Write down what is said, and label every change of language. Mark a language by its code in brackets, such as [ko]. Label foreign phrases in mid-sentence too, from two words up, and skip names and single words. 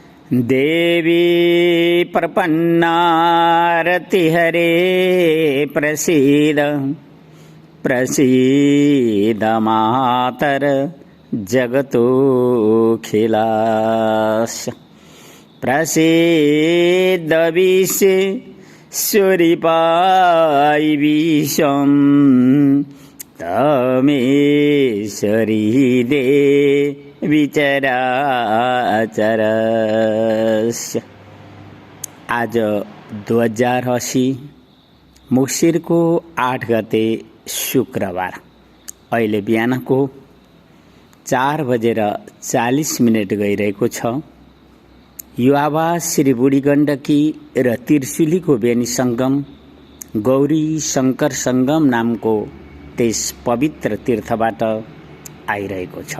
[sa] देवी प्रपन्नारतिहरे प्रसीद प्रसीद मातर जगतोऽखिलास्य प्रसीद विश्वेश्वरीपाय विश्वं तमेश्वरी देवी चराचरस्य। [ne] आज 2080 मुसिरको 8 गते शुक्रबार अहिले बिहानको 4:40 गइरहेको छ। यो आवाज श्री बुढी गण्डकी र त्रिशुलीको बेनी सङ्गम गौरी शङ्कर सङ्गम नामको त्यस पवित्र तीर्थबाट आइरहेको छ।